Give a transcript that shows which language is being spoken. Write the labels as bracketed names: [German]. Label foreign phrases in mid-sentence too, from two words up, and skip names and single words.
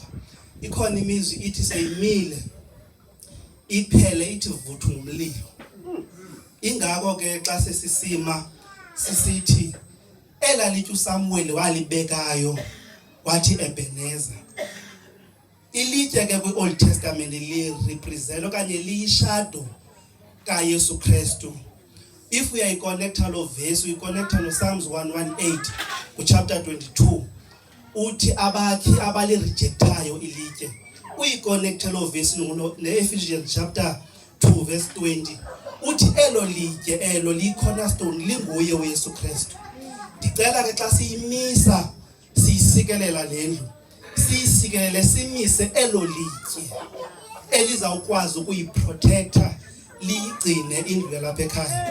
[Xhosa] Ikhona imizwi ithi seyimile iphele ithi vuthu ngumlilo. Ingako ke xa sesisima sisithi elalithi uSamuel walibekayo wathi Ebeneza. Ilitye ke kwi- [English] Old Testament [Xhosa] li represent okanye liyishadow kaYesu Kristu. [English] If we are connected lo verse, we connected no Psalms 118 ku chapter 22. [Xhosa] Uthi abakhi abali rejectayo ilitye. Uyiconnected lo verse no Ephesians chapter 2 verse 20. Uthi elo litye elo li cornerstone linguye uYesu Kristu. Ndicela ke xa siyimisa siyisikelela lendlu, siyisikelele simise elo litye elizawukwazi ukuyiprotecta liyigcine indlu yalapha ekhaya.